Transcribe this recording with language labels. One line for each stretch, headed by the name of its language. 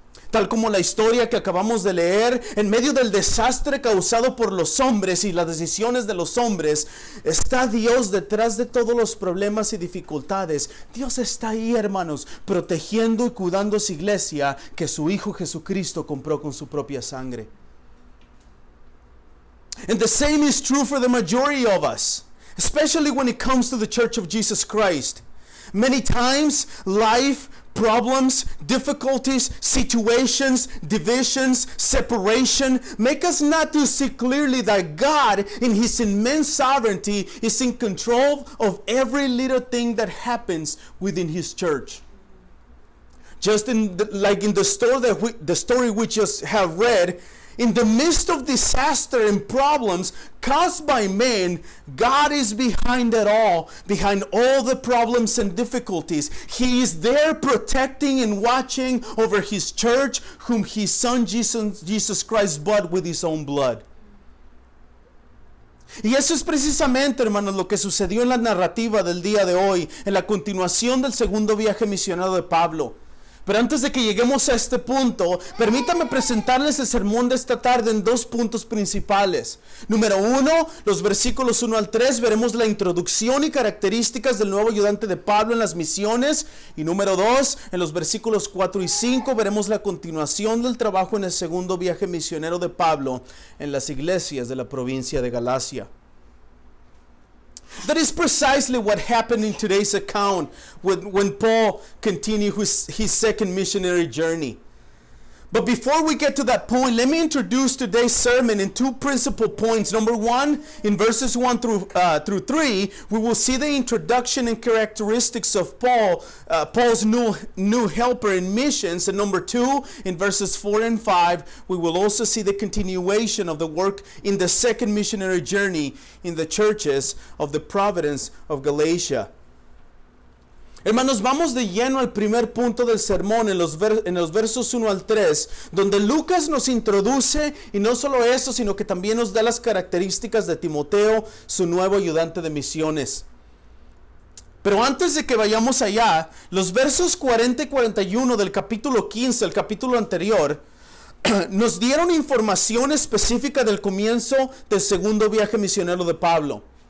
Spanish: Tal como la historia que acabamos de leer, en medio del desastre causado por los hombres y las decisiones de los hombres, está Dios detrás de todos los problemas y dificultades. Dios está ahí, hermanos, protegiendo y cuidando su iglesia que su Hijo Jesucristo compró con su propia sangre.
English: And the same is true for the majority of us, especially when it comes to the Church of Jesus Christ. Many times, life, problems, difficulties, situations, divisions, separation make us not to see clearly that God in His immense sovereignty is in control of every little thing that happens within His church. Just like in the story we just have read, in the midst of disaster and problems caused by man, God is behind it all, behind all the problems and difficulties. He is there protecting and watching over His church, whom His Son Jesus Christ bought with His own blood.
Spanish: Y eso es precisamente, hermanos, lo que sucedió en la narrativa del día de hoy, en la continuación del segundo viaje misionero de Pablo. Pero antes de que lleguemos a este punto, permítame presentarles el sermón de esta tarde en dos puntos principales. Número 1, los versículos 1 al 3, veremos la introducción y características del nuevo ayudante de Pablo en las misiones. Y número 2, en los versículos 4 y 5, veremos la continuación del trabajo en el segundo viaje misionero de Pablo en las iglesias de la provincia de Galacia.
English: That is precisely what happened in today's account when Paul continued his second missionary journey. But before we get to that point, let me introduce today's sermon in two principal points. Number 1, in verses 1 through 3, we will see the introduction and characteristics of Paul's new helper in missions. And number 2, in verses 4 and 5, we will also see the continuation of the work in the second missionary journey in the churches of the province of Galatia.
Spanish: Hermanos, vamos de lleno al primer punto del sermón en los versos 1 al 3, donde Lucas nos introduce, y no solo eso, sino que también nos da las características de Timoteo, su nuevo ayudante de misiones. Pero antes de que vayamos allá, los versos 40 y 41 del capítulo 15, el capítulo anterior, nos dieron información específica del comienzo del segundo viaje misionero de Pablo.